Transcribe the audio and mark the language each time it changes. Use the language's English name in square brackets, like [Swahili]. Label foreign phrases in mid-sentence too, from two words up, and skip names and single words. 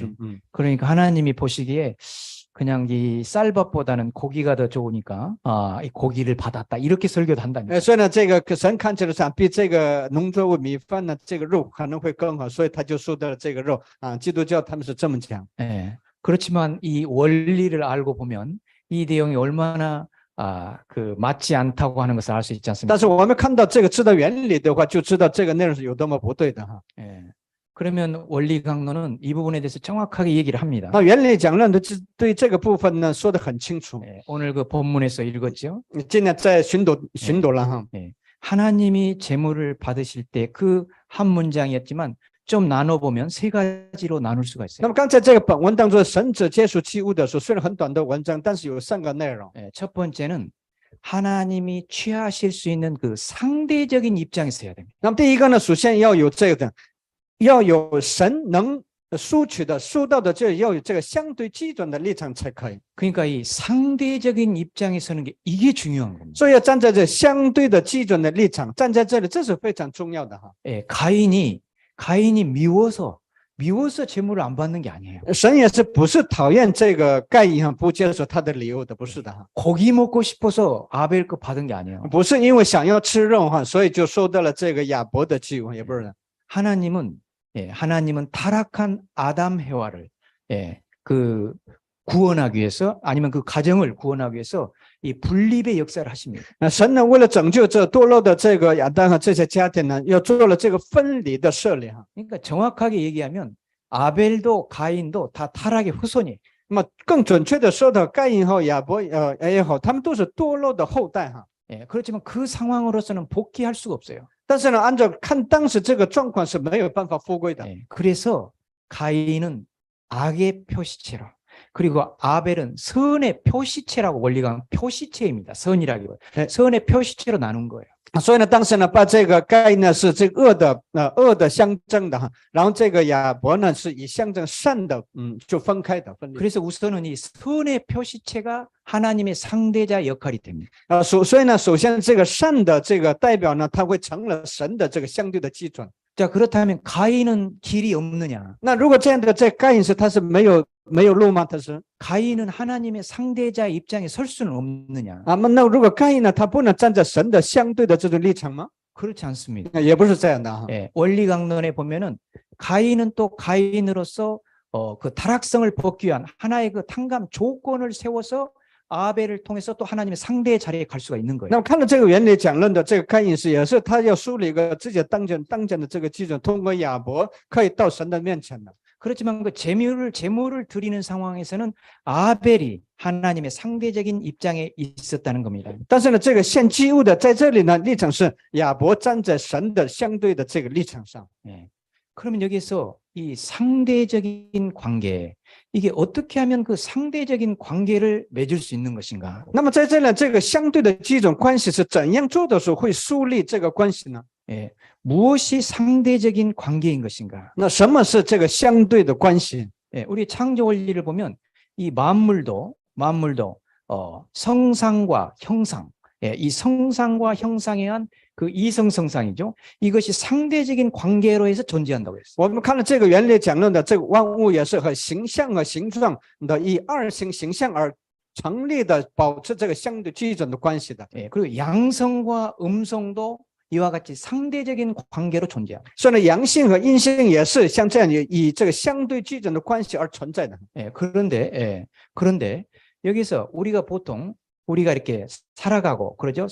[Korean] 그러니까 하나님이 보시기에 그냥 이 쌀밥보다는 고기가 더 좋으니까 이 고기를 받았다 이렇게 설교도 한다니까. [Chinese] 所以呢，这个神看起来上比这个农作物米饭呢，这个肉可能会更好，所以他就收到了这个肉啊。基督教他们是这么讲。 [Korean] 예. 그렇지만 이 원리를 알고 보면 이 내용이 얼마나 맞지 않다고 하는 것을 알 수 있지 않습니까? [Chinese] 但是我们看到这个知道原理的话，就知道这个内容是有多么不对的哈。 [Korean] 예. 그러면 원리 강론은 이 부분에 대해서 정확하게 얘기를 합니다. [Chinese] 那原理讲论的对这个部分呢说得很清楚。 [Korean] 예. 오늘 그 본문에서 읽었죠? [Chinese] 今天在巡逻了哈。 [Korean] 예. 하나님이 제물을 받으실 때 그 한 문장이었지만 좀 나눠보면 세 가지로 나눌 수가 [Chinese] 那 [Korean] 있어요. [Chinese] 么刚才这个本文当中，神只接触祭物的时候，虽然很短的文章，但是有3个内容。 [Korean] 예. 첫 번째는 하나님이 취하실 수 있는 그 상대적인 입장에서 해야 됩니다. [Chinese] 那么第一个呢，首先要有这个，要有神能收到的，就要有这个相对基准的立场才可以。 [Korean] 그러니까 이 상대적인 입장에 서는 게 이게 중요한 겁니다. [Chinese] 所以要站在这相对的基准的立场，站在这里，这是非常重要的哈。 [Korean] 예, 가인이 미워서 제물을 안 받는 게 아니에요. [Chinese] 神也是不是讨厌这个该隐哈，不接受他的礼物的，不是的哈。 [Korean] 고기 먹고 싶어서 아벨 거 받은 게 아니에요. [Chinese] 不是因为想要吃肉哈，所以就收到了这个亚伯的祭物，也不是的。 [Korean] 하나님은 타락한 아담 해와를 구원하기 위해서 아니면 그 가정을 구원하기 위해서 이 분립의 역사를 하십니다. [Chinese] 神呢，为了拯救这堕落的这个亚当和这些家庭呢，要做了这个分离的设立哈。 [Korean] 그러니까 정확하게 얘기하면 아벨도 가인도 다 타락의 후손이에요. [Chinese] 那么更准确的说的，该隐和亚伯也好，他们都是堕落的后代哈。 [Korean] 예, 그렇지만 그 상황으로서는 복귀할 수가 없어요. [Chinese] 但是呢，按照看当时这个状况是没有办法复归的。 [Korean] 예, 그래서 가인은 악의 표시체로 그리고 아벨은 선의 표시체라고 원리가 표시체입니다. 선이라기보다 네. 선의 표시체로 나눈 거예요. [Chinese] 所以呢，当时呢，把这个该呢是这个恶的象征的哈，然后这个亚伯呢是以象征善的，就分开的分离。 [Korean] 그래서 우선은 이 선의 표시체가 하나님의 상대자 역할이 됩니다. [Chinese] 所以呢，首先这个善的这个代表呢，它会成了神的这个相对的基准。 [Korean] 자, 그렇다면 가인은 길이 없느냐? [Chinese] 那如果这样的在该隐是他是没有路吗？他是 [Korean] 가인은 하나님의 상대자 입장에 설 수는 없느냐? [Chinese] 那如果该隐呢，他不能站在神的相对的这种立场吗？ [Korean] 그렇지 않습니다. [Chinese] 也不是这样的哈。 [Korean] 예, 원리 강론에 보면은 가인은 또 가인으로서 그 타락성을 벗기 위한 하나의 그 탕감 조건을 세워서 아벨을 통해서 또 하나님의 상대의 자리에 갈 수가 있는 거예요. [Chinese] 那么看到这个原理讲论的这个该隐是也是他要树立一个自己当前的这个基准，通过亚伯可以到神的面前的。 [Korean] 그렇지만 그 제물을 드리는 상황에서는 아벨이 하나님의 상대적인 입장에 있었다는 겁니다. [Chinese] 但是呢，这个献祭物的在这里呢，立场是亚伯站在神的相对的这个立场上。 [Korean] 예. 그러면 여기서 이 상대적인 관계 이게 어떻게 하면 그 상대적인 관계를 맺을 수 있는 것인가? [Chinese] 那么在这里，这个相对的基准关系是怎样做的时候会树立这个关系呢？ [Korean] 예. 무엇이 상대적인 관계인 것인가? [Chinese] 那什么是这个相对的关系？ [Korean] 예. 우리 창조 원리를 보면 이 만물도 성상과 형상 예, 이 성상과 형상에 의한 그 이성성상이죠. 이것이 상대적인 관계로 해서 존재한다고 했어요. [Chinese] 我们看了这个原理讲论的，这个万物也是和形象和形状的以二性形象而成立的，保持这个相对基准的关系的。 [Korean] 예, 그리고 양성과 음성도 이와 같이 상대적인 관계로 존재합니다. [Chinese] 所以呢，阳性和阴性也是像这样以这个相对基准的关系而存在的。 [Korean] 예, 그런데 여기서 우리가 보통 우리가 이렇게 살아가고 그러죠.